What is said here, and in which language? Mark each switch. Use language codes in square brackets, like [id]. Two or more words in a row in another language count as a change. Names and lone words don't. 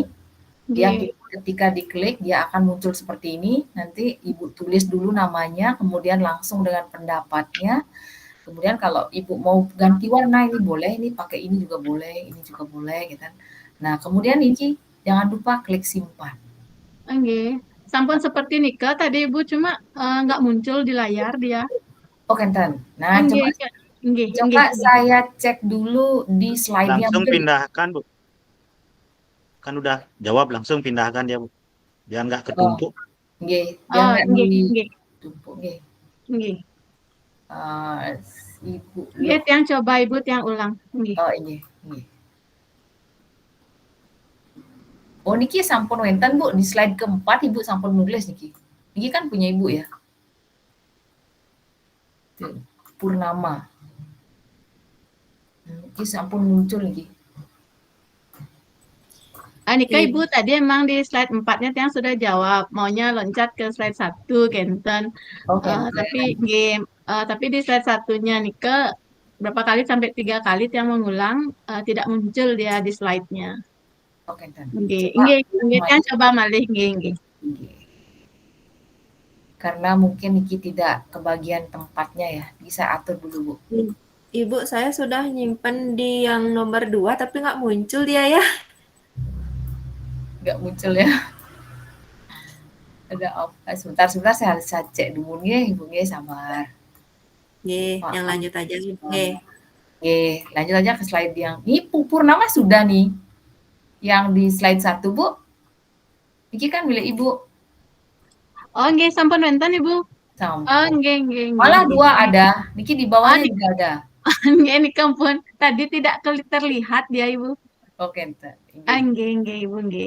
[id] Dia ketika diklik dia akan muncul seperti ini. Nanti Ibu tulis dulu namanya, kemudian langsung dengan pendapatnya. Kemudian kalau Ibu mau ganti warna ini boleh, ini pakai ini juga boleh, ini juga boleh gitu kan. Nah, kemudian ini jangan lupa klik simpan. [ban] Nggih. [id] Sampun seperti nikah tadi Ibu cuma nggak muncul di layar dia. [ban] Oh, kenten. [id] Nah, coba saya cek dulu di slide-nya. Langsung pindahkan Bu. Kan udah jawab, langsung pindahkan dia Bu. Biar nggak ketumpuk. Nggih, biar nggak ditumpuk nggih. [ban] Nggih. [id] Ibu. Yang coba Ibu yang ulang. [ban] Nggih. [id] Oh, ini. [ban] Oh niki sampun wenten Bu, [id] di slide keempat Ibu [ban] sampun nulis niki. [id] Niki kan punya Ibu ya. Tuh, Purnama. [ban] Niki sampun muncul niki. [id] Nika Ibu tadi emang di slide 4-nya Tiang sudah jawab. Maunya loncat ke slide 1, Kenten. Oke. Tapi di slide 1-nya Nika berapa kali sampai 3 kali Tiang mengulang tidak muncul dia di slide-nya. Oke, [ban] Kenten. Nggih, Tiang coba malih nggih. [id] Karena mungkin Niki tidak kebagian tempatnya ya. Bisa atur dulu, Bu. Ibu, saya sudah nyimpen di yang nomor 2 tapi nggak muncul dia ya. Nggak muncul ya. Ada apa? Sebentar saya harus cek dulu nggih, Ibu nggih, sabar. [ban] Nggih, [id] yang lanjut aja nggih. [ban] Nggih, [id] lanjut aja ke slide yang ini Purnama sudah nih. Yang di slide 1, Bu. Niki kan milik Ibu. [ban] Oh, nggih, sampun wenten Ibu. Sampun. Oh, nggih. [id] Malah 2 ada. Niki di bawahnya juga ada. Nggih, [ban] nika pun [id] tadi tidak terlihat dia Ibu. Oke, [ban] Kenten. Nggih, Ibu nggih.